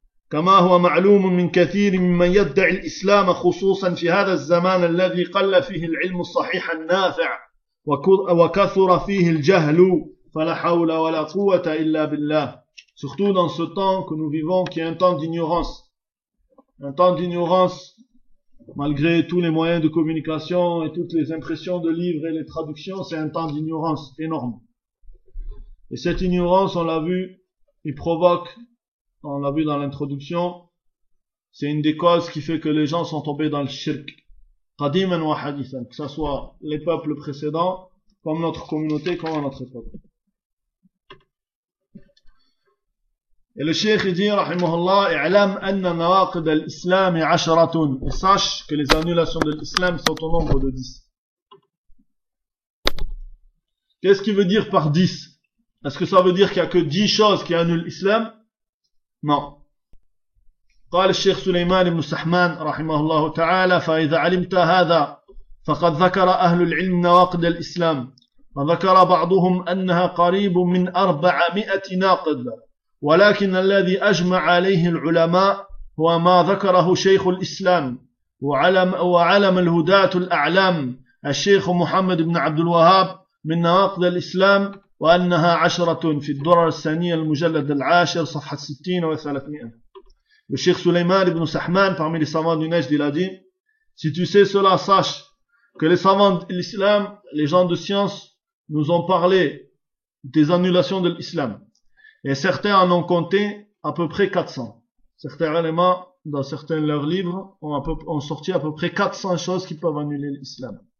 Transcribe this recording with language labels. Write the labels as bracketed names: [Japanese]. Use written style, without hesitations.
[Arabic] كما هو معلوم من كثير ممن يدعي الاسلام خصوصا في هذا الزمان الذي قل فيه العلم الصحيح النافع وكثر فيه الجهل فلا حول ولا قوه الا بالله. [French] Surtout dans ce temps que nous vivons, qui est un temps d'ignorance. Un temps d'ignorance, malgré tous les moyens de communication et toutes les impressions de livres et les traductions, c'est un temps d'ignorance énorme. Et cette ignorance, on l'a vu, il provoque, on l'a vu dans l'introduction, c'est une des causes qui fait que les gens sont tombés dans le shirk. [Arabic] Qadiman wa hadithan, [French] que ce soit les peuples précédents, comme notre communauté, comme notre époque. Et le cheikh dit, [Arabic] rahimahullah, اعلم أن نواقض الإسلام عشرة. [French] Et sache que les annulations de l'islam sont au nombre de 10. Qu'est-ce qu'il veut dire par 10? Est-ce que ça veut dire qu'il n'y a que 10 choses qui annulent l'islam? Non. [Arabic] قال الشيخ سليمان بن سحمان رحمه الله تعالى فإذا علمت هذا فقد ذكر أهل العلم نواقض الإسلام وذكر بعضهم أنها قريب من 400 ناقض ولكن الذي أجمع عليه العلماء هو ما ذكره شيخ الإسلام وعلم وعلم الهداة الأعلام الشيخ محمد بن عبد الوهاب من نواقض الإسلام وأنها عشرة في الدرر الثانية المجلد العاشر صفحة 60 و 300. [French] Le Cheikh Souleymane ibn Sahman, parmi les savants du Najd, il a dit, si tu sais cela, sache que les savants de l'islam, les gens de science, nous ont parlé des annulations de l'islam. Et certains en ont compté à peu près 400. Certains ulama, dans certains de leurs livres, ont sorti à peu près 400 choses qui peuvent annuler l'islam.